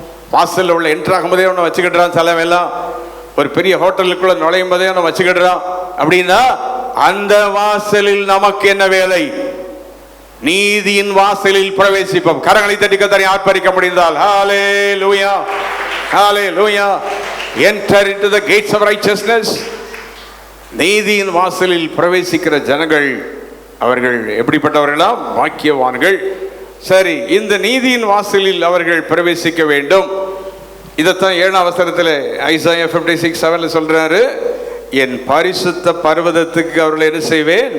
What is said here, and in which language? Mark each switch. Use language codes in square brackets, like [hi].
[ta] வாசலில் உள்ள என்ட்ராகும் போதே ஒன்று வச்சுக்கிடுறான். சிலவெல்லாம் ஒரு பெரிய ஹோட்டலுக்குள்ள நுழையும் போதே ஒன்று வச்சுக்கிடுறான். அப்படின்னா அந்த வாசலில் நமக்கு என்ன வேலை? நீதியின் வாசலில் பிரவேசிப்போம். கரங்களை தட்டி கர்த்தரை ஆர்ப்பரிக்க முடிந்தால் ஹல்லேலூயா, ஹல்லேலூயா. [en] Enter into the gates of righteousness. [ta] நீதியின் வாசலில் பிரவேசிக்கிற ஜனங்கள் அவர்கள் எப்படிப்பட்டவர்களாம்? பாக்கியவான்கள். சரி, இந்த நீதியின் வாசலில் அவர்கள் பிரவேசிக்க வேண்டும். இதைத்தான் 7ஆம் வசனத்தில் ஐசாயா 56:7 சொல்றாரு, என் பரிசுத்த பர்வதத்துக்கு அவர்களை என்ன செய்வேன்?